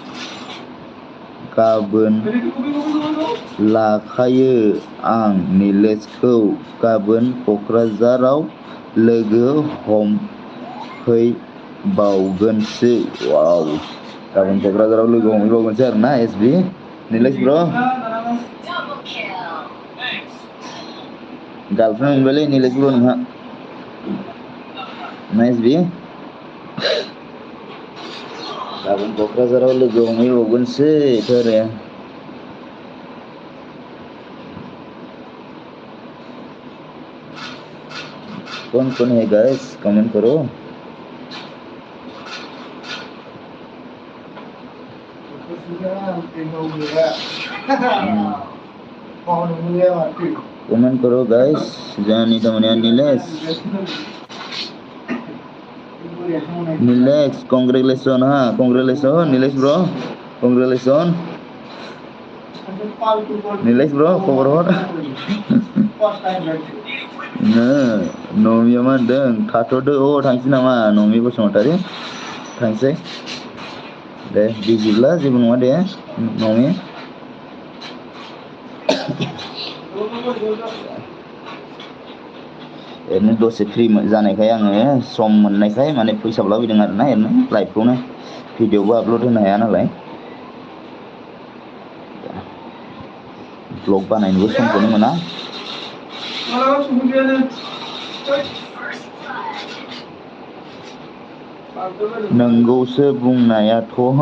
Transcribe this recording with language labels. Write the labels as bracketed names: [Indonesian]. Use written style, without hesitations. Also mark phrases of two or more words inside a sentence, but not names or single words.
[Bodo] गाबोन लाखायो आं निलेशखौ गाबोन क'क्राझाराव लोगो हमहैबावगोनसो वाव गाबोन क'क्राझाराव लोगो हमहैबावगोनसो आरोना एसबि निलेश ब्र गार्लफ्रेन्ड मोनबायलै निलेश ब्र नोंहा ना एसबि गाबोन क'क्राझाराव लोगो हमहैबावगोनसो आरो [Hindi] कौन है गाइस कमेंट करो कमेंट करो गाइस [Bodo] जानी तमनिया निलेश कॉन्ग्रेचुलेशन हाँ कॉन्ग्रेचुलेशन निलेश ब्रो कॉन्ग्रेचुलेशन निलेश ब्रो खबर हर नमिया मा होनदों थाथ'दो थांसै नामा नमि बसुमतारी थांसै दे बिजिब्ला जेबो नङा दे नमि ओरैनो दसे फ्रि जानायखाय आङो सम मोननायखाय माने फैसाबो लाबोदों आरोना ओरैनो लाइभखौनो भिडिअबो आपलड होनो हाया नालाय ब्लग बानायनोबो समखौनो मोना नोंगौसो बुंनायाथ'